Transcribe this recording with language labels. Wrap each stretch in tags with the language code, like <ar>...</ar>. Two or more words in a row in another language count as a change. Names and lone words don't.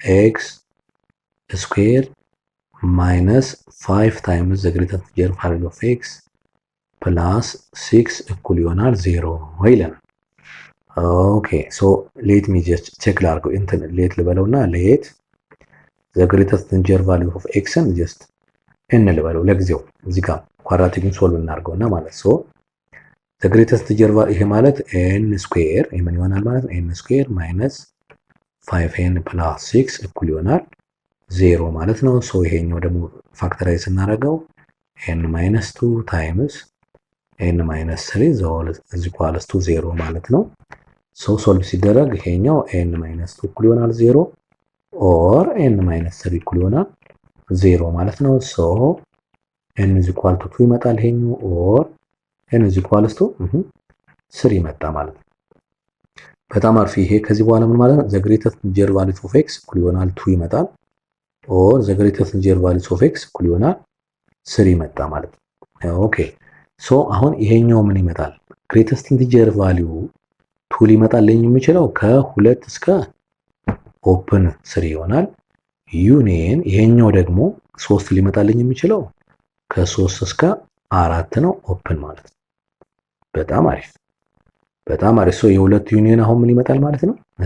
<en>x squared minus 5 times the greater integer value of x plus 6</en> <am>እኩል ይሆናል 0 ይለናል።</am> <en>okay so let me just check</en> <am>ላድርገው እንትን ሌት ልበለውና</am> <en>let the greater integer value of x just n</en> <am>ልበለው ለጊዜው እዚህ ጋር</am> <en>quadratic solve</en> <am>እናድርገውና ማለት</am> <en>so the greater integer value</en> <am>ይሄ ማለት</am> <en>n squared</en> <am>ምን ይሆናል ማለት ነው</am> <en>n squared minus 5n plus 6</en> <am>እኩል ይሆናል 0 ማለት ነው። ሶ ይሄኛው ደግሞ ፋክተራይዝ እናደርገው</am> <en>n minus 2 times n minus 3 is equals to 0</en> <am>ማለት ነው።</am> <en>so solve</en> <am>ሲደረግ ይሄኛው</am> <en>n minus 2</en> <am>እኩል ይሆናል 0</am> <en>or n minus 3</en> <am>እኩል ይሆናል 0 ማለት ነው።</am> <en>so n is equal to 2</en> <am>ይመጣል ይሄኛው</am> <en>or n is equals to 3</en> <am>መጣ ማለት ነው። በጣም አሪፍ። ይሄ ከዚህ በኋላ ምን ማለት ነው</am> <en>the greater integer value of x</en> <am>እኩል ይሆናል 2 ይመጣል</am> <en>or the greater integer value of x</en> <am>እኩል ይሆናል 3 መጣ ማለት ነው።</am> <en>okay so</en> <am>አሁን ይሄኛው ምን ይመጣል</am> <en>greatest integer value</en> <am>2 ሊመጣልኝ የሚችለው ከ2 እስከ ኦፕን 3 ይሆናል ዩኒየን ይሄኛው ደግሞ 3 ሊመጣልኝ የሚችለው ከ3 እስከ 4 ነው ኦፕን ማለት ነው። በጣም አሪፍ በጣም አሪፍ። ሶ የሁለት ዩኒየን አሁን ምን ይመጣል ማለት ነው</am>